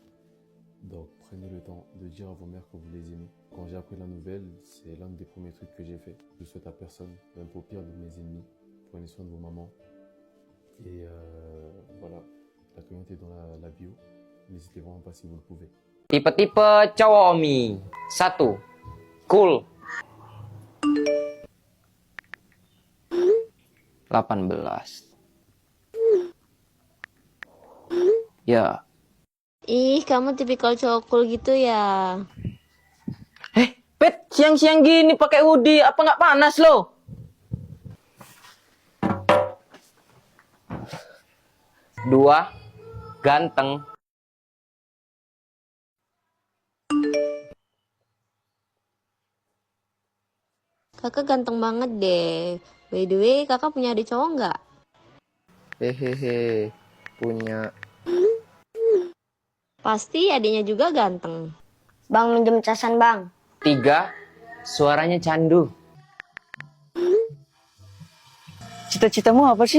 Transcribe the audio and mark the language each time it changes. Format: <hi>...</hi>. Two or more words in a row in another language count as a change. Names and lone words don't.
<fr>Donc prenez le temps de dire à vos mères que vous les aimez. Quand j'ai appris la nouvelle, c'est l'un des premiers trucs que j'ai fait. Je souhaite à personne, même au pire de mes ennemis, prenez soin de vos mamans. Et voilà, la communauté est dans la bio. N'hésitez vraiment pas si vous le pouvez.</fr> <id>Tipe-tipe cowok Omi. 1. Cool. 18. Ya. Ih, kamu tipikal cowok cool gitu ya? Pet, siang-siang gini pakai hoodie, apa nggak panas lo? Dua, ganteng. Kakak ganteng banget deh.</id> <en>By the way,</en> <id>kakak punya adik cowok nggak? Hehehe, punya. Pasti adiknya juga ganteng. Bang, minjem casan bang. 3, suaranya candu. Cita-citamu apa sih?</id>